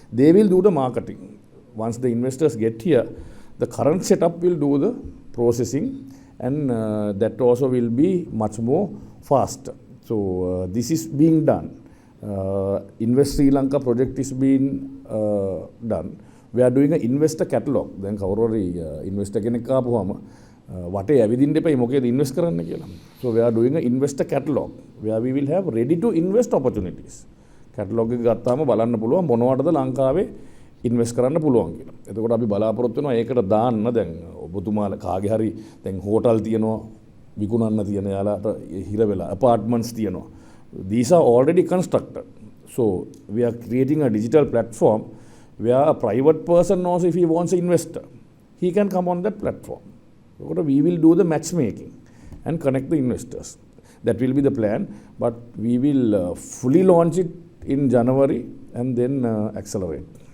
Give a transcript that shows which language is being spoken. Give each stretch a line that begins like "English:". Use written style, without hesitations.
English: They will do the marketing. Once the investors get here, the current setup will do the processing, and that also will be much more faster. So this is being done. Invest Sri Lanka project is being done. We are doing an investor catalog.
Sinhala: Then investor කෙනෙක් ආපුවම වටේ ඇවිදින්න එපා මොකේද invest කරන්න කියලා.
English: So we are doing an investor catalog where we will have ready to invest opportunities.
Sinhala: Catalog එක ගත්තාම බලන්න පුළුවන් මොනවටද ලංකාවේ ඉන්වෙස්ට් කරන්න පුළුවන් කියලා. එතකොට අපි බලාපොරොත්තු වෙනවා ඒකට දාන්න දැන් ඔබතුමාලා කාගේ හරි දැන් හෝටල් තියෙනවා විකුණන්න තියෙන යාලාට හිර වෙලා apartments තියෙනවා.
English: These are already constructed. So we are creating a digital platform where a private person knows if he wants an investor, he can come on that platform. So we will do the matchmaking and connect the investors. That will be the plan, but we will fully launch it in January and then accelerate.